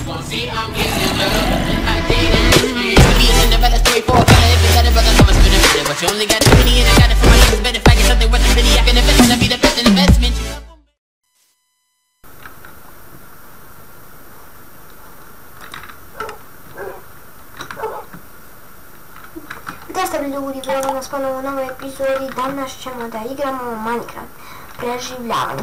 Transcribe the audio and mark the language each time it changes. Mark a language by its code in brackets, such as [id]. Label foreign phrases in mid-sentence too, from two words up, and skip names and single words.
[en] See, I'm getting better. I did it. Being in the better story for a better. If it's better, brother, come and spin it. But you only got a penny and I got it for my niggas. Better if I get something worth a penny, I can invest and I'll be the best investment. [sr] Da ste ljudi, evo nas ponovo u novoj epizodi. Danas ćemo da igramo Minecraft preživljavanje.